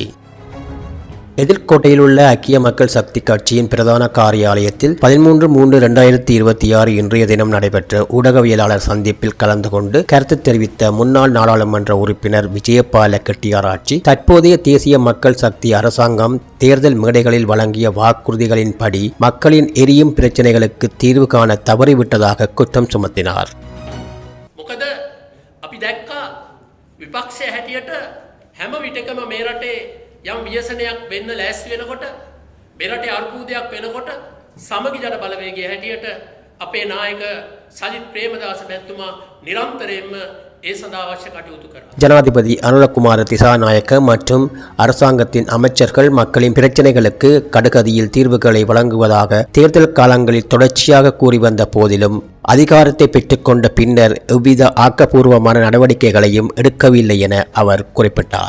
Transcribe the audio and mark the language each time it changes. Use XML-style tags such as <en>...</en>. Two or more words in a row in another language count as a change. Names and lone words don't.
<ta>எதிர்கோட்டையில் உள்ள ஐக்கிய மக்கள் சக்தி கட்சியின் பிரதான காரியாலயத்தில் 13/3/2026 இன்றைய தினம் நடைபெற்ற ஊடகவியலாளர் சந்திப்பில் கலந்து கொண்டு கருத்து தெரிவித்த முன்னாள் நாடாளுமன்ற உறுப்பினர் விஜயபால கட்டியாராச்சி, தற்போதைய தேசிய மக்கள் சக்தி அரசாங்கம் தேர்தல் மேடைகளில் வழங்கிய வாக்குறுதிகளின்படி மக்களின் எரியும் பிரச்சினைகளுக்கு தீர்வு காண தவறிவிட்டதாக குற்றம் சுமத்தினார்.</ta> <si>විපක්ෂය හැටියට හැම විටකම මේ රටේ යම් ව්‍යසනයක් වෙන්න ලෑස්ති වෙනකොට මේ රටේ අර්බුදයක් වෙනකොට සමගි ජන බලවේගය හැටියට අපේ නායක සජිත් ප්‍රේමදාස මැතිතුමා නිරන්තරයෙන්ම ඒ සඳහා අවශ්‍ය කටයුතු කරනවා.</si> <ta>ஜனாதிபதி அனுரகுமார திசாநாயக்க மற்றும் அரசாங்கத்தின் அமைச்சர்கள் மக்களின் பிரச்சினைகளுக்கு கடுகதியில் தீர்வுகளை வழங்குவதாக தேர்தல் காலங்களில் தொடர்ச்சியாக கூறி வந்த போதிலும் அதிகாரத்தை பெற்றுக்கொண்ட பின்னர் எவ்வித ஆக்கப்பூர்வமான நடவடிக்கைகளையும் எடுக்கவில்லை என அவர் குறிப்பிட்டார்.</ta>